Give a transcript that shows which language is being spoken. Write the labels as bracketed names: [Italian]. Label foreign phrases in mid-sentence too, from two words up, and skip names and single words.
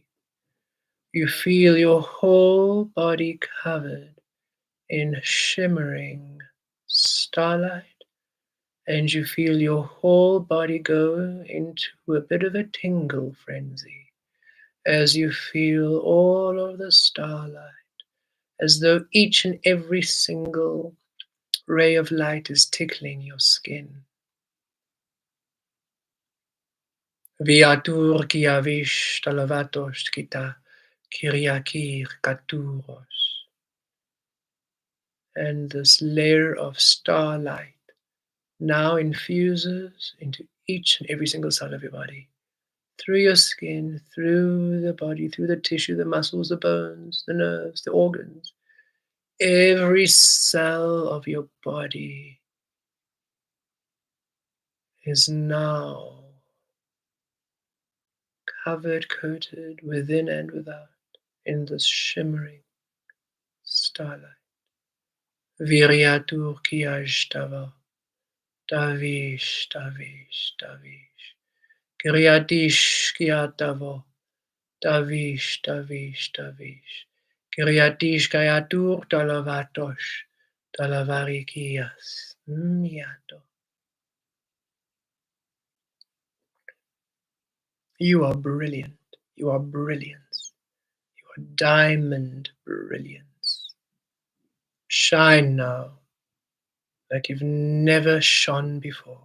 [English] You feel your whole body covered in shimmering starlight, and you feel your whole body go into a bit of a tingle frenzy as you feel all of the starlight, as though each and every single ray of light is tickling your skin. Viatur kiavish talavatos kita kiriakir katuros. And this layer of starlight now infuses into each and every single cell of your body, through your skin, through the body, through the tissue, the muscles, the bones, the nerves, the organs. Every cell of your body is now covered, coated within and without in this shimmering starlight. Viriatur kiashtava, davish, davish, davish. Kiriadish kiatavo, davish, davish, davish. Kiriadish kayatur dalavatosh, dalavarikias. Miato. You are brilliant. You are brilliance. You are diamond brilliance. Shine now like you've never shone before.